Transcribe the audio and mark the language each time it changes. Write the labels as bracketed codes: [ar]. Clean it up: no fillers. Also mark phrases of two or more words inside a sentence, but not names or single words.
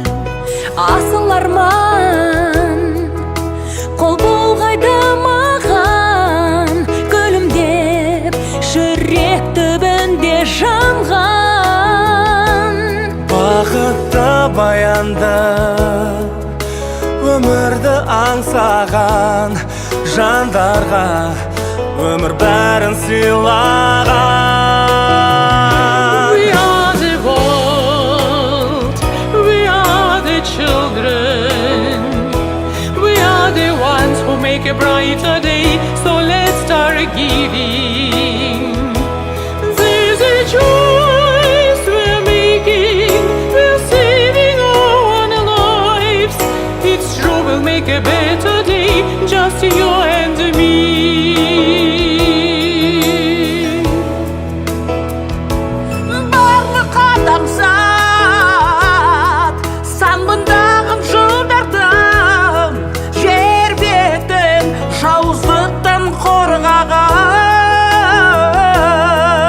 [kk] Асыл арман қол бұлғайды маған, күлімдеп жүрек түбінде жанған. Бақытты баяндап өмірді аңсаған жандарға өмір бәрін сыйлаған. [en] We are the world, we are the children, we are the ones who make a brighter day, so let's start giving. There's a choice we're making, we're saving our own lives. It's true, we'll make a better day, just you and me. [kk] Барлық адамзат сан мыңдаған жылдардан жер бетін жауыздықтан қорғаған.